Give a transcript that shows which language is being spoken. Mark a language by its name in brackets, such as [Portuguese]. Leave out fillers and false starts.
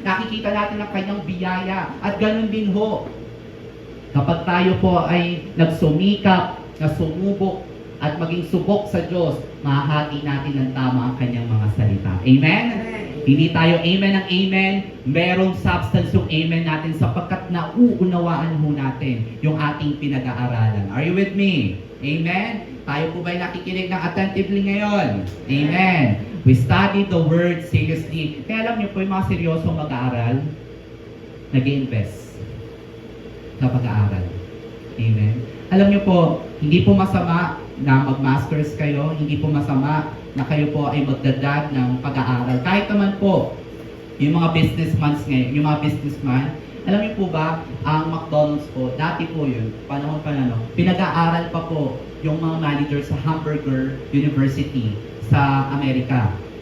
[Filipino] Nakikita natin ang kanyang biyaya. At ganun din ho, kapag tayo po ay nagsumikap, na sumubok, at maging subok sa Diyos, mahahati natin ng tama ang kanyang mga salita. Amen? Hindi tayo amen ng amen, merong substance yung amen natin sapagkat nauunawaan ho natin yung ating pinag-aaralan. [English] Are you with me? [Filipino] Amen? Tayo po ba'y nakikinig ng attentively ngayon? Amen. [English] We study the word seriously. [Filipino] Kaya alam niyo po, yung mga seryosong mag-aaral, nag-invest sa pag-aaral. Amen. Alam niyo po, hindi po masama na mag-masters kayo, hindi po masama na kayo po ay magdadag ng pag-aaral. Kahit naman po, yung mga businessmen ngayon, yung mga businessman, alam niyo po ba, ang McDonald's po, dati po yun, panahon pa na pinag-aaral pa po yung mga manager sa Hamburger University sa Amerika.